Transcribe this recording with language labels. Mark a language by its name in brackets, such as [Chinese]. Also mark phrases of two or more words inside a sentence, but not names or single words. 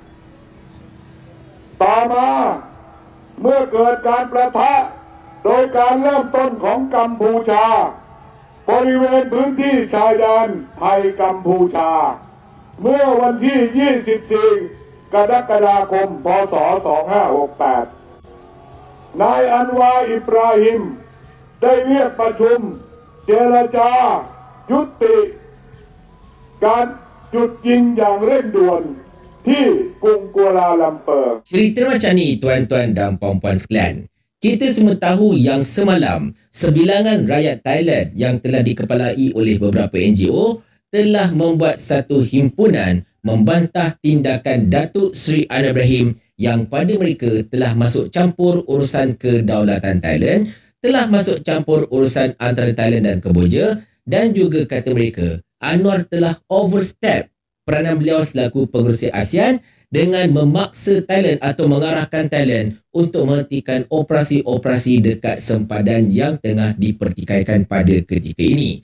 [Thai] ต่อมาเมื่อเกิดการประทะโดยการเริ่มต้นของกัมพูชาบริเวณพื้นที่ชายแดนไทยกัมพูชาเมื่อวันที่ 24 กรกฎาคม พ. ศ. 2568 นายอันวาอิบราฮิมได้เรียกประชุมเจรจายุติการหยุดยิงอย่างเร่งด่วนที่กรุงกัวลาลัมเปอร์ [Malay] Cerita macam ni tuan-tuan dan puan-puan sekalian. Kita semua tahu yang semalam, sebilangan rakyat Thailand yang telah dikepalai oleh beberapa NGO telah membuat satu himpunan membantah tindakan Datuk Seri Anwar Ibrahim yang pada mereka telah masuk campur urusan kedaulatan Thailand, telah masuk campur urusan antara Thailand dan Kamboja, dan juga kata mereka, Anwar telah overstep peranan beliau selaku pengerusi ASEAN dengan memaksa Thailand atau mengarahkan Thailand untuk menghentikan operasi-operasi dekat sempadan yang tengah dipertikaikan pada ketika ini.